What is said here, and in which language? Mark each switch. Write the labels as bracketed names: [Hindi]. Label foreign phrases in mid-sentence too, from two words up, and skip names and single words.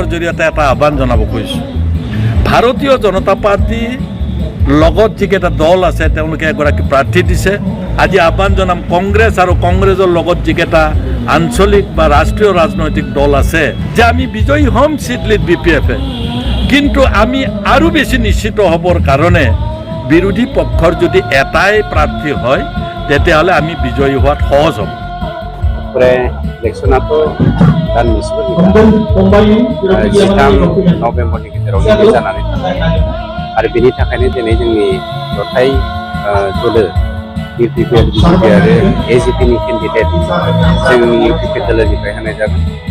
[Assamese] জৰিয়তে এটা আহ্বান জনাব খুজিছোঁ ভাৰতীয় জনতা পাৰ্টি লগত যিকেইটা দল আছে তেওঁলোকে এগৰাকী প্ৰাৰ্থী দিছে আজি আহ্বান জনাম কংগ্ৰেছ আৰু কংগ্ৰেছৰ লগত যিকেইটা আঞ্চলিক বা ৰাষ্ট্ৰীয় ৰাজনৈতিক দল আছে যে আমি বিজয়ী হ'ম সিডলিত বিপিএফে কিন্তু আমি আৰু বেছি নিশ্চিত হ'বৰ কাৰণে বিৰোধী পক্ষৰ যদি এটাই প্ৰাৰ্থী হয় তেতিয়াহ'লে আমি বিজয়ী হোৱাত সহজ হ'ম [Bodo] इलेक्शनाथ' दान मोनसेबो गैला 13 नभेम्बरनि गेजेराव जानानै थाबाय आरो बेनि थाखायनो दिनै जोंनि जथाय दोलो इउपिपिएल बिजेपि आरो एजिपिनि केन्डिडेट जोंनि इउपिपिएल दोलोनिफ्राय होनाय जागोन